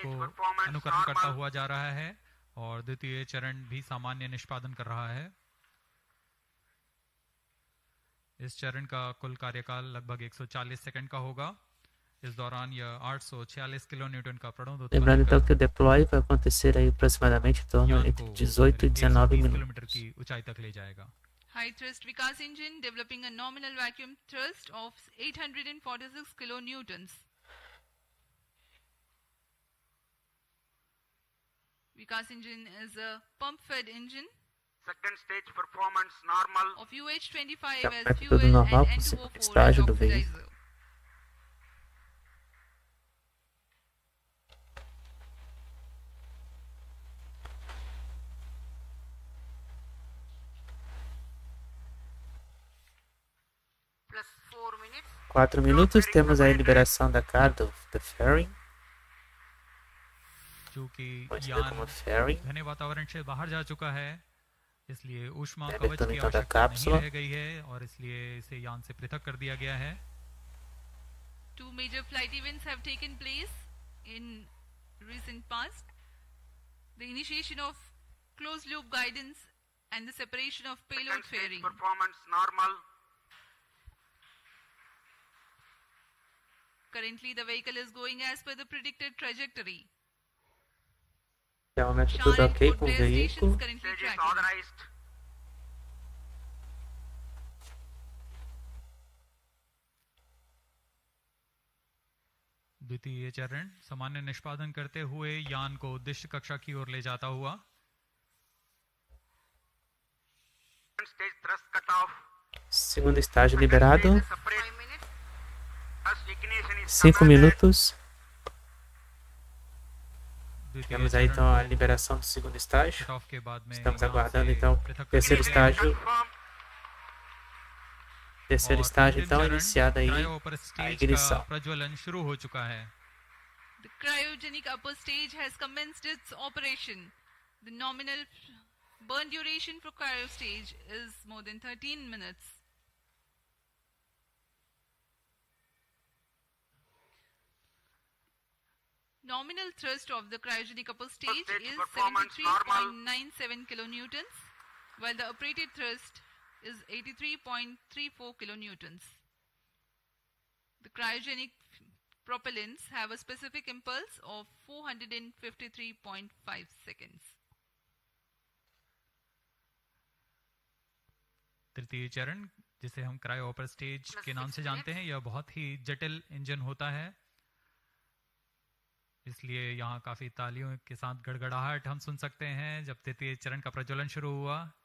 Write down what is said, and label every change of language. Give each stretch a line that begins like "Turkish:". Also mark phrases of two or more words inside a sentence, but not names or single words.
Hindi: को
English: performance
Hindi: अनुकरण करता
English: normal.
Hindi: हुआ जा रहा है और द्वितीय चरण भी सामान्य निष्पादन कर रहा है। इस चरण का कुल कार्यकाल लगभग 140 सेकंड का होगा। इस दौरान यह 846 किलोन्यूटन का प्रणोद उत्पन्न
Portuguese: Lembrando então
Hindi: कर
Portuguese: que o deploy vai acontecer aí aproximadamente em torno
Hindi: यान
Portuguese: entre
Hindi: को
Portuguese: 18 e
Hindi: करीब
Portuguese: 19
Hindi: 120 किलोमीटर
Portuguese: minutos.
Hindi: की ऊंचाई तक ले जाएगा।
English: High thrust Vikas engine developing a nominal vacuum thrust of 846 kilonewtons. Vikas engine is a pump-fed engine Second stage performance normal. of UH25
Portuguese: Então,
English: as
Portuguese: vai
English: fuel
Portuguese: tudo normal
English: and
Portuguese: com o segundo
English: N2O4 as
Portuguese: estágio do veículo.
English: oxidizer. Plus 4 minutes.
Portuguese: 4 minutos. Temos aí a liberação da carga do fairing.
Hindi: चूंकि
Portuguese: Conhecida
Hindi: यान
Portuguese: como fairing.
Hindi: घने वातावरण से बाहर जा चुका है, इसलिए ऊष्मा
Portuguese: Deve
Hindi: कवच की
Portuguese: também toda a
Hindi: आवश्यकता नहीं
Portuguese: cápsula.
Hindi: रह गई है और इसलिए इसे यान से पृथक कर दिया गया है।
English: Two major flight events have taken place in recent past. The initiation of closed loop guidance and the separation of payload Second stage fairing. performance normal. Currently, the vehicle is going as per the predicted trajectory.
Portuguese: Até o momento
English: Shah
Portuguese: tudo
English: and
Portuguese: ok
English: Port
Portuguese: com o
English: Blair stations
Portuguese: veículo.
English: currently Stage is tracking. authorized.
Hindi: द्वितीय चरण सामान्य निष्पादन करते हुए यान को उद्देश्य कक्षा की ओर ले जाता हुआ।
English: Second stage thrust cut off.
Portuguese: Segundo estágio
English: Second
Portuguese: liberado.
English: stage is separate. 5 minutes. Thrust ignition is
Portuguese: 5
English: commanded.
Portuguese: minutos.
Hindi: द्वितीय
Portuguese: Temos aí
Hindi: चरण
Portuguese: então a
Hindi: को
Portuguese: liberação do segundo estágio.
English: cut off
Hindi: के बाद में
Portuguese: Estamos
Hindi: यान
Portuguese: aguardando
Hindi: से
Portuguese: então
Hindi: पृथक
Portuguese: o terceiro
Hindi: कर दिया गया है।
Portuguese: estágio.
English: Confirmed.
Portuguese: Terceiro
Hindi: और
Portuguese: estágio
Hindi: अंतिम
Portuguese: então
Hindi: चरण
Portuguese: iniciado aí
Hindi: क्रायो पर
Portuguese: a
Hindi: स्टेज का
Portuguese: ignição.
Hindi: प्रज्वलन शुरू हो चुका है।
English: The cryogenic upper stage has commenced its operation. The nominal burn duration for cryo stage is more than 13 minutes. Nominal thrust of the cryogenic upper stage stage is performance normal. 73.97 kilonewtons, while the operated thrust is 83.34 kilonewtons. The cryogenic propellants have a specific impulse of 453.5 seconds.
Hindi: तृतीय चरण जिसे हम
English: cryo upper stage Plus
Hindi: के नाम
English: 6
Hindi: से जानते हैं, यह बहुत ही जटिल इंजन होता है। इसलिए यहाँ काफ़ी तालियों के साथ गड़गड़ाहट हम सुन सकते हैं जब तृतीय चरण का प्रज्वलन शुरू हुआ।